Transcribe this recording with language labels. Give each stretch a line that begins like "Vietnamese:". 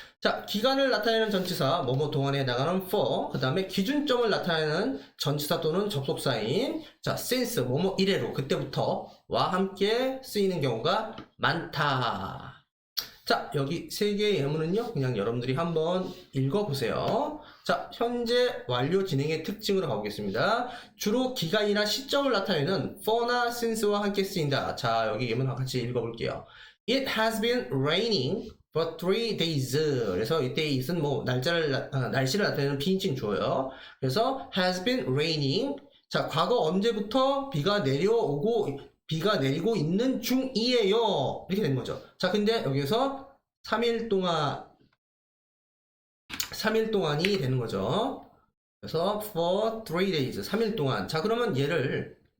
Korean: 자, 기간을 나타내는 전치사 뭐뭐 동안에 해당하는 for, 그 다음에 기준점을 나타내는 전치사 또는 접속사인 자, since 뭐뭐 이래로 그때부터와 함께 쓰이는 경우가 많다. 자, 여기 세 개의 예문은요, 그냥 여러분들이 한번 읽어보세요. 자, 현재 완료 진행의 특징으로 가보겠습니다. 주로 기간이나 시점을 나타내는 for나 since와 함께 쓰인다. 자, 여기 예문 같이 읽어볼게요.
English: It has been raining for 3 days.
Korean: 그래서 이 days는 뭐 날씨를 나타내는 비인칭 주어요. 그래서
English: has been raining.
Korean: 자, 과거 언제부터 비가 내리고 있는 중이에요. 이렇게 되는 거죠. 자, 근데 여기서 3일 동안이 되는 거죠. 그래서
English: for 3 days,
Korean: 3일 동안. 자, 그러면 얘를